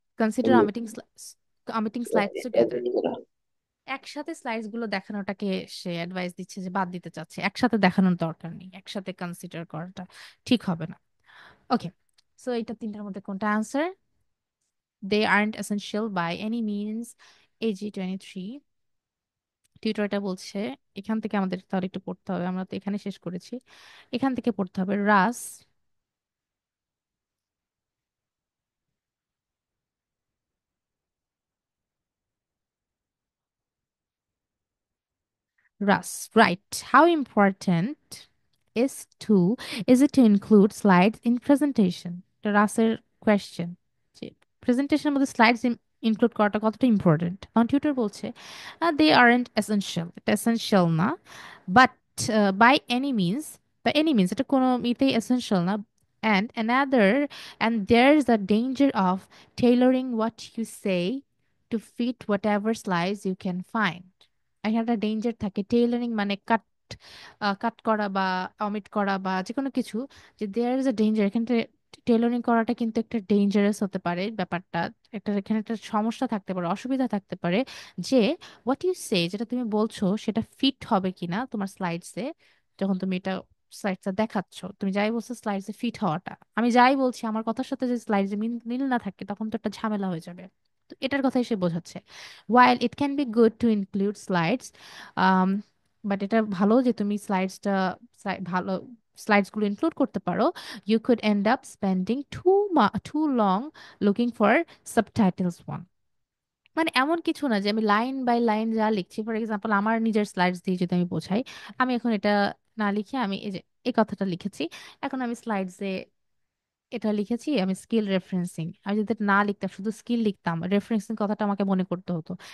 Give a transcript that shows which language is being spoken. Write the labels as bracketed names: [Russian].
[English] consider omitting slides together, [Bangla] একসাথে slides গুলো দেখানোটাকে সে advice দিচ্ছে যে বাদ দিতে চাচ্ছে, একসাথে দেখানোর দরকার নেই, একসাথে কনসিডার করাটা ঠিক হবে না। ওকে, সো এটা তিনটার মধ্যে কোনটা answer? [English] they aren't essential by any means, [Bangla] AG23। টিউটরটা বলছে, এখান থেকে আমাদের তাহলে একটু পড়তে হবে, আমরা তো এখানে শেষ করেছি, এখান থেকে পড়তে হবে। [English] Russ Russ, right. How important is to is it to include slides in presentation? [Bangla] The রাসের question, যে প্রেজেন্টেশনের মধ্যে স্লাইডস ইনক্লুড করাটা কতটা ইম্পর্টেন্ট। কারণ টিউটর বলছে [English] they aren't essential, [Bangla] এটা এসেনশিয়াল না, বাট বাই এনি মিনস, বা এনি মিনস এটা কোনো ইতেই এসেনশিয়াল না। [English] And another, and there's a danger of tailoring what you say to fit whatever slides you can find. [Bangla] এখানে একটা ডেঞ্জার থাকে, টেইলারিং মানে কাট, কাট করা বা অমিট করা বা যে কোনো কিছু, যে [English] there is a danger, [Bangla] এখানে টেইলরিং করাটা কিন্তু একটা ডেঞ্জারাস হতে পারে ব্যাপারটা। একটা এখানে একটা সমস্যা থাকতে পারে, অসুবিধা থাকতে পারে, যে [English] what you say, [Bangla] যেটা তুমি বলছো সেটা ফিট হবে কিনা তোমার স্লাইডসে। যখন তুমি এটা স্লাইডসটা দেখাচ্ছ, তুমি যাই বলছো স্লাইডসে ফিট হওয়াটা, আমি যাই বলছি আমার কথার সাথে যে স্লাইডসে মিল না থাকে, তখন তো একটা ঝামেলা হয়ে যাবে। তো এটার কথাই সে বোঝাচ্ছে। [English] While it can be good to include slides, um, but [Bangla] এটা ভালো যে তুমি স্লাইডসটা ভালো স্লাইডস গুলো ইনক্লুড করতে পারো, [English] you could end up spending too long looking for subtitles one. [Bangla] মানে এমন কিছু না যে আমি লাইন বাই লাইন যা লিখছি, ফর এক্সাম্পল আমার নিজের স্লাইডস দিয়ে যদি আমি বোঝাই, আমি এখন এটা না লিখে আমি এই যে এই কথাটা লিখেছি, এখন আমি স্লাইডসে এটা লিখেছি, আমি স্কিল রেফারেন্সিং, আমি যদি এটা না লিখতাম শুধু স্কিল লিখতাম, রেফারেন্সিং কথাটা আমাকে মনে করতে হতো।